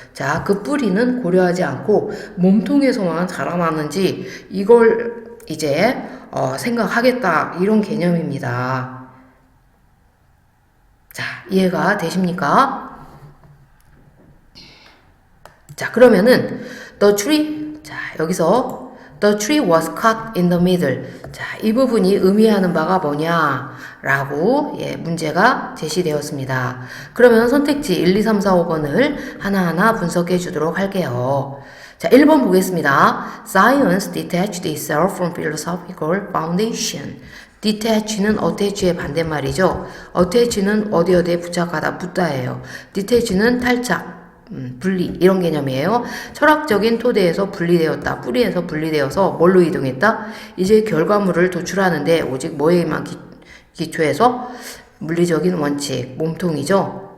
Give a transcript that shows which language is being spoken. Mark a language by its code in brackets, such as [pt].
[ko] 자, 그 뿌리는 고려하지 않고 몸통에서만 자라났는지 이걸 이제 생각하겠다. 이런 개념입니다. 자, 이해가 되십니까? 자, 그러면은 the tree. 자, 여기서 [en] the tree was cut in the middle. [ko] 자, 이 부분이 의미하는 바가 뭐냐라고 문제가 제시되었습니다. 그러면 선택지 1, 2, 3, 4, 5번을 하나하나 분석해 주도록 할게요. 자, 1번 보겠습니다. [en] Science detached itself from philosophical foundation. [ko] detach는 attach의 반대말이죠. attach는 어디에 부착하다, 붙다예요. detach는 탈착, 분리, 이런 개념이에요. 철학적인 토대에서 분리되었다. 뿌리에서 분리되어서 뭘로 이동했다? 이제 결과물을 도출하는데 오직 뭐에만 기초해서 물리적인 원칙, 몸통이죠.